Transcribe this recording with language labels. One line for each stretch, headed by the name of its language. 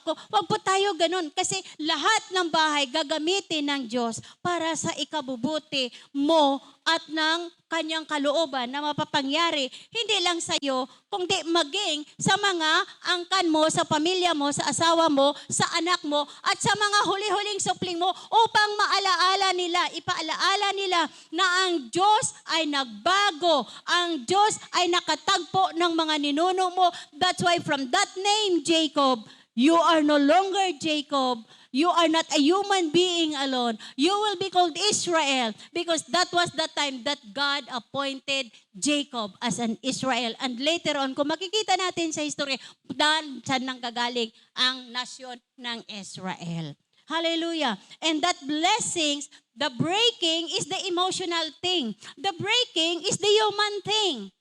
Filipino: Wag po tayo ganun, kasi lahat ng bahay gagamitin ng Diyos para sa ikabubuti mo at ng kanyang kalooban na mapapangyari, hindi lang sa iyo, kundi maging sa mga angkan mo, sa pamilya mo, sa asawa mo, sa anak mo, at sa mga huli-huling supling mo upang maalaala nila, ipaalaala nila na ang Diyos ay nagbago, ang Diyos ay nakatagpo ng mga ninuno mo.
English: That's why from that name, Jacob, you are no longer Jacob. You are not a human being alone. You will be called Israel because that was the time that God appointed Jacob as an Israel. And later on,
Filipino: kung makikita natin sa history, saan nang gagaling ang nasyon ng Israel.
English: Hallelujah. And that blessings, the breaking is the emotional thing. The breaking is the human thing.